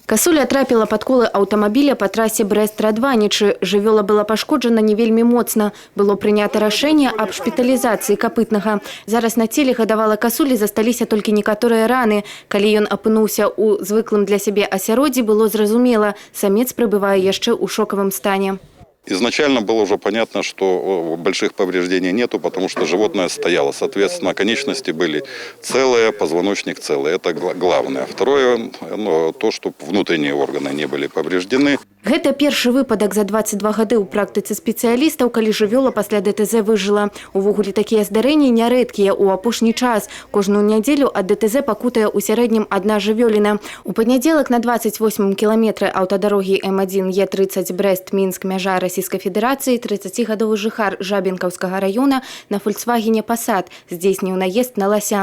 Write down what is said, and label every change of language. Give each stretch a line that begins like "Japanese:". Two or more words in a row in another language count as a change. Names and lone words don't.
Belarusian: Касуля трапіла пад колы аўтамабіля па трасе Брэст-Радванічы. Жывёла была пашкоджана не вельмі моцна. Было прынята рашэнне аб шпіталізацыі капытнага. Зараз на целе гадавала касулі засталіся толькі некаторыя раны. Калі ён апынуўся ў звыклым для сябе асяроддзі, было зразумела, самец пребывае яшчэ ў шокавым стане.
Russian: Изначально было уже понятно, что больших повреждений нету, потому что животное стояло. Соответственно, конечности были целые, позвоночник целый. Это главное. Второе, то, что внутренние органы не были повреждены.
Belarusian: Гэта першы выпадак за 22 гады ў практыцы спецыялістаў, калі жывёла пасля ДТЗ выжыла. Увогуле такія здарэнні нярэдкія ў апошні час. Кожную нядзелю ад ДТЗ пакутае ў сярэднім адна жывёліна. У панядзелак на 28 кіламетры аўтадарогі М1 Е30 Брэст-Мінск мяжа Расійскай Федэрацыі 30-гадовы жыхар Жабінкаўскага раёна на Volkswagen Passat здзейсніў наезд на лася.